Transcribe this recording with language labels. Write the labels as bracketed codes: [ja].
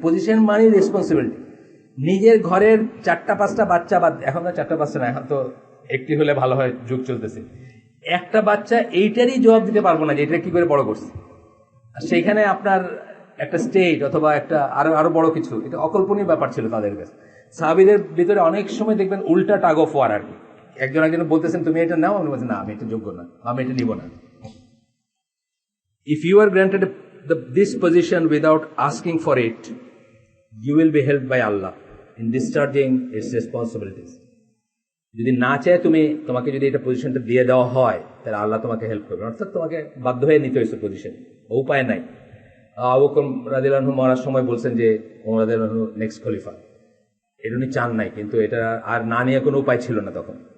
[bn] Position মানে responsibility. নিজের ঘরের 4-5টা বাচ্চা, বা এখন তো 4-5টা না, এখন তো একটি হলে ভালো হয়, যুগ চলতেছে, একটা বাচ্চা এইটারই জবাব দিতে পারবো না যে এটা কি করে বড় করছে। আর সেইখানে আপনার একটা স্টেট অথবা একটা আরো বড় কিছু, এটা অকল্পনীয় ব্যাপার ছিল তাদের কাছে। সাহাবীদের ভিতরে অনেক সময় দেখবেন উল্টা টাগ অফ ওয়ার আর কি, একজন বলতেছেন তুমি এটা নাও, আমি বলছি না আমি এটা যোগ্য না, আমি এটা নিব না। [en] If you are granted this position without asking for it, you will be helped by Allah in discharging its responsibilities. [bn] যদি না চায় তোমাকে যদি এটা পজিশনটা দিয়ে দেওয়া হয়, তাহলে আল্লাহ তোমাকে হেল্প করবে, অর্থাৎ তোমাকে বাধ্য হয়ে নিতে হয়েছে পজিশন, উপায় নাই। আবু বকর রাদিয়াল্লাহু আনহু মরার সময় বলছেন যে ওমর রাদিয়াল্লাহু আনহু নেক্সট খলিফা, এটা উনি চান নাই, কিন্তু এটা আর না নিয়ে কোনো উপায় ছিল না তখন।